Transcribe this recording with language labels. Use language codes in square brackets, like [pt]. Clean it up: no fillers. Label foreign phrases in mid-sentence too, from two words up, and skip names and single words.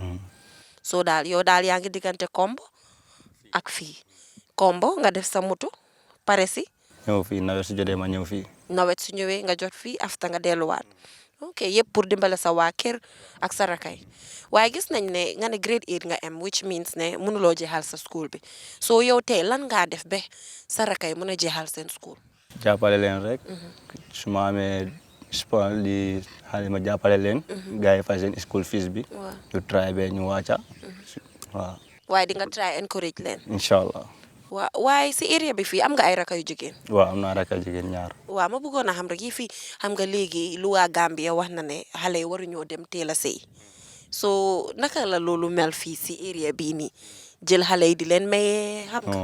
[wo] so yow daal yaa ngi diggante Kombo ak fii. Kombo nga def sa moto pare si. ñëw fii nawet su jotee ma ñëw fii. nawet su ñëwee nga jot fii afta nga delluwaat. ok yëpp pour dimbale sa waa kër ak sa rakay. waaye gis nañ ne nga ne grade 8 nga am, [en] which means [wo] ne mënuloo jeexal sa school bi. so yow tey lan ngaa def ba sa rakay mën a jeexal seen school. jàppale leen rek. su ma amee sport li xale ma jàppale leen. gars yi fay seen school fees bi. ñu try ba ñu wàcca. waaw. waaye di nga try encourage leen. [ar] إن شاء الله. [wo] waaye si area bi fii am nga ay raka yu jigéen. waaw am naa rakk jigéen ñaar. waaw ma bëggoon a xam rek yi fii xam nga léegi lu waa Gambia wax na ne xale yi waruñoo dem teel a sëy so naka la loolu mel fii si area bii nii jël xale yi di leen maye xam nga.